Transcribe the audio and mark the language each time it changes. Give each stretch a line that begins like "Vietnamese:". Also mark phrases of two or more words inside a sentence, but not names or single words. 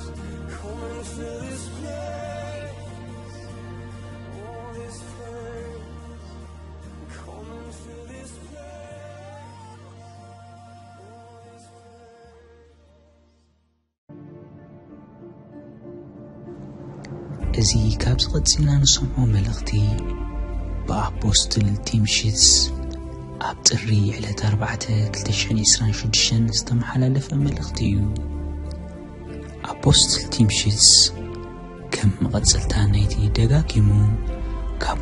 English: Come and fill this place. Oh, this place. Come and fill this place. Oh, this place.
Tigrinya: እዚ ካብ ዝቐፂልና ንሰምዖ መልእኽቲ ብኣፖስትል ቲምሽትስ ኣብ ጥሪ ዕለት 4/2026 ዝተመሓላለፈ መልእኽቲ እዩ። ኣፖስትል ቲምሽትስ ከም መቐፀልታ ናይቲ ደጋጊሙ ካብ